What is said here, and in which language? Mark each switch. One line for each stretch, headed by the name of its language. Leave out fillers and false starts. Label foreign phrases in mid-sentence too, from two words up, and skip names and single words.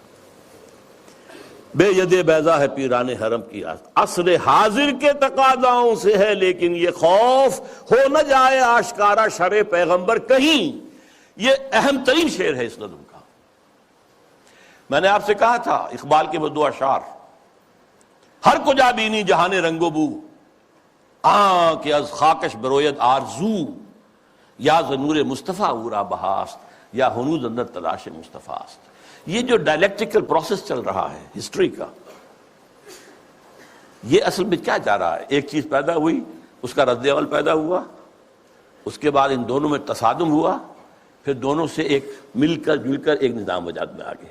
Urdu: بے ید بیضا ہے پیران حرم کی آستین، عصر حاضر کے تقاضاؤں سے ہے لیکن یہ خوف ہو نہ جائے آشکارا شرع پیغمبر کہیں. یہ اہم ترین شعر ہے اس نظم کا. میں نے آپ سے کہا تھا اقبال کے وہ دو اشعار،
Persian: ہر کجا بینی جہان رنگ و بو، کہ از خاکش بروید آرزو، یا زنور مصطفیٰ اورا بہاست، یا ہنوز اندر تلاش مصطفیٰ است.
Urdu: یہ جو
English: dialectical process
Urdu: چل رہا ہے ہسٹری کا، یہ اصل میں کیا جا رہا ہے؟ ایک چیز پیدا ہوئی، اس کا رد عمل پیدا ہوا، اس کے بعد ان دونوں میں تصادم ہوا، پھر دونوں سے ایک مل کر ایک نظام وجود میں آ گیا.